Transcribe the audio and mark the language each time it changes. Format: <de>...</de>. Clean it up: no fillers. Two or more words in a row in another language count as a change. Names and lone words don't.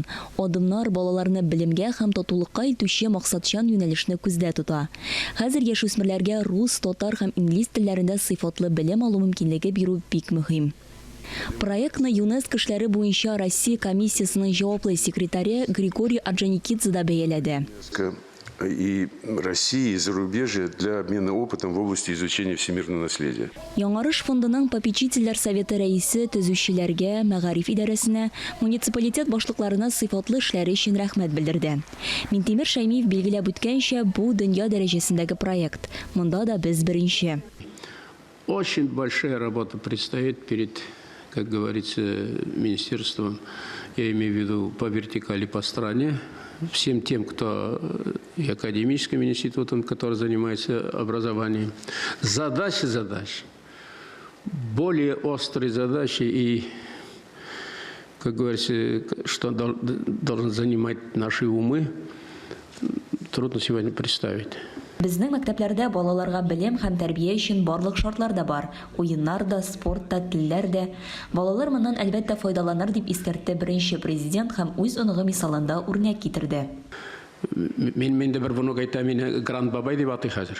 <tt>Адымнар балаларны белемгә һәм татулыкка илтүче максатчан юнәлешне күздә тота. Хәзер яшүсмерләргә рус, татар һәм инглиз телләрендә сыйфатлы белем алу мөмкинлеге бирү бик мөһим. Проектны ЮНЕСКО эшләре буенча Россия комиссиясының җаваплы секретаре Григорий Орджоникидзе да бәяләде.</tt> <ru>И России, и зарубежья для обмена опытом в области изучения всемирного наследия.</ru> <tt>Яңарыш фондының попечительләр советы рәисе төзүчеләргә, мәгариф идарәсенә, муниципалитет башлыкларына сыйфатлы эшләре өчен рәхмәт белдерде. Минтимир Шәймиев билгеләп үткәнчә, бу дөнья дәрәҗәсендәге проект. Монда да без беренче.</tt> <ru>Очень большая работа предстоит перед, как говорится, министерством, я имею в виду по вертикали, по стране, всем тем, кто и академическим институтом, который занимается образованием. Задач, более острые задачи и, как говорится, что должен занимать наши умы, трудно сегодня представить.</ru> <tt>Безнең мәктәпләрдә балаларга белем һәм тәрбия өчен барлык шартлар да бар. Уеннар да, спорт та, телләр дә. Балалар моннан әлбәттә файдаланыр дип искәртте беренче президент һәм үз оныгы мисалында үрнәк китерде. Мен дә бер внук әйтә, мине Гранд Бабай дип атый хәзер.</tt>